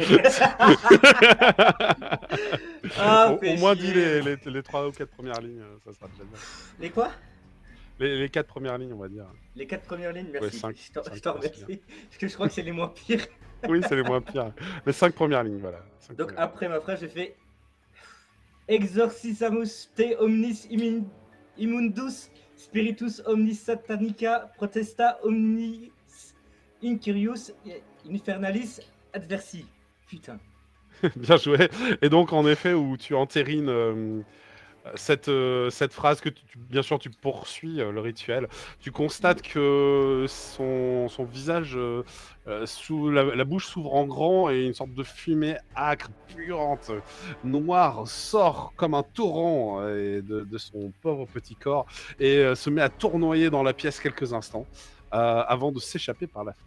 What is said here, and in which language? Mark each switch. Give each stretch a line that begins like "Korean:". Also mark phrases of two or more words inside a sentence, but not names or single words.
French: Ah, au moins dis les 3 ou 4 premières lignes, ça sera déjà bien. Les quoi? Les 4 premières lignes, on va dire. Les 4 premières lignes, merci. Ouais, cinq- je t'en cinq, remercie. Parce que je crois que c'est les moins pires. Oui, c'est les moins pires. Les 5 premières lignes, voilà. Donc après ma phrase, j'ai fait
Latin: Exorcisamus te omnis immundus spiritus omnis satanica protesta omnis incurius infernalis adversi.
French: Putain. Bien joué. Et donc, en effet, où tu entérines cette phrase que bien sûr tu poursuis le rituel, tu constates que son visage, sous la bouche s'ouvre en grand et une sorte de fumée âcre, puante, noire sort comme un torrent de son pauvre petit corps et se met à tournoyer dans la pièce quelques instants avant de s'échapper par la fenêtre.